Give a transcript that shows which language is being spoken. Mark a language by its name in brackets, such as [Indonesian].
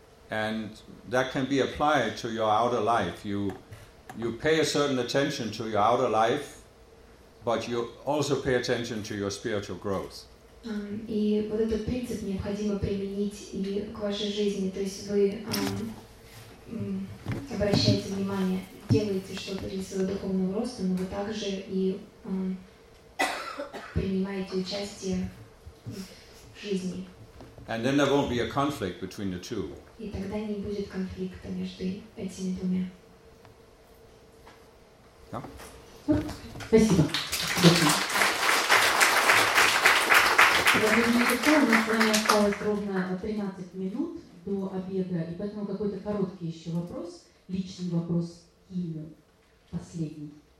[English] And that can be applied to your outer life. You pay a certain attention to your outer life, but you also pay attention to your spiritual growth. [Russian] И вот этот принцип необходимо применить и к вашей жизни. То есть вы обращаете внимание, делаете что-то для своего духовного роста, но вы также и принимаете участие в жизни. [English] And then there won't be a conflict between the two. [Russian] И тогда не будет конфликта между этими двумя. Да. Спасибо. Я думаю, что у нас с вами осталось ровно 13 минут до обеда, и поэтому какой-то короткий еще вопрос, личный вопрос Кимы, последний.